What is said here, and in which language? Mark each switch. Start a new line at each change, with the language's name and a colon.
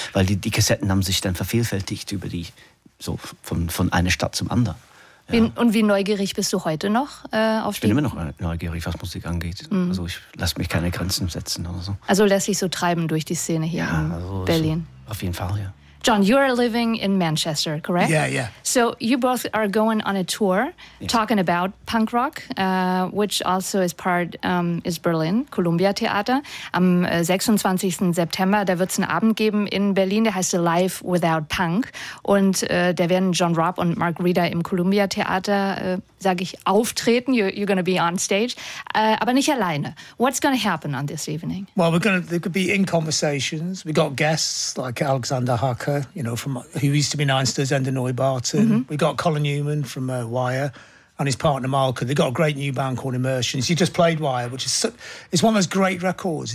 German: Weil die Kassetten haben sich dann vervielfältigt über die, so von einer Stadt zum anderen. Ja. Wie neugierig bist du heute noch? Ich bin immer noch neugierig, was Musik angeht. Mhm. Also ich lasse mich keine Grenzen setzen oder so. Also lässt sich so treiben durch die Szene hier, ja, in also Berlin? So, auf jeden Fall, ja.
English: John, you are living in Manchester, correct? Yeah, yeah. So you both are going on a tour, yes, talking about punk rock, which also is part is Berlin, Columbia Theater.
German: Am 26. September, da wird es einen Abend geben in Berlin, der heißt Live Without Punk. Und da werden John Robb und Mark Reeder im Columbia Theater, sage ich, auftreten.
English: You're going to be on stage.
German: Aber nicht alleine.
English: What's going to happen on this evening? Well, there could be in conversations. We got guests like Alexander Hacker, you know, from who used to be Nainster's Ende Neubarton. Mm-hmm. We got Colin Newman from Wire and his partner Malcolm. They got a great new band called Immersions. He just played Wire, which is it's one of those great records.